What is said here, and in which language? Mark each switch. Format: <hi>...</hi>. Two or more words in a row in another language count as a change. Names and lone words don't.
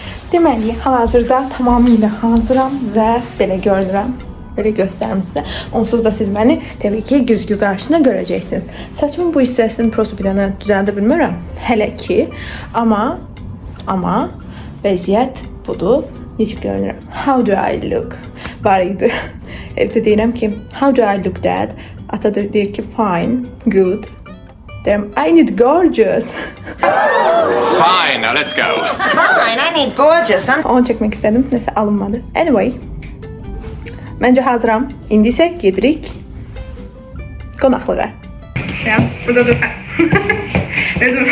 <az>Deməli, hal-hazırda tamamilə hazıram və belə görünürəm. Belə göstərim sizə. Onsuz da siz məni təbii ki güzgü qarşısında görəcəksiniz. Saçımın bu hissəsini prosto bir dənə düzəldə bilmirəm hələ ki. Amma vəziyyət budur. Necə görünürəm?</az> <en>How do I look?</en> <az>Var idi. Evdə deyirəm ki,</az> <en>how do I look dad?</en> <az>Ata da deyir ki,</az> <en>fine, good. Deyirəm, I need gorgeous. Fine, now let's go. Fine, I need gorgeous.</en> <az>Onu çəkmək istədim. Nəsə alınmadı. Anyway. Məncə hazıram. İndi isə gedirik qonaqlığa. Ya, burada dur. Böyle dur.</az>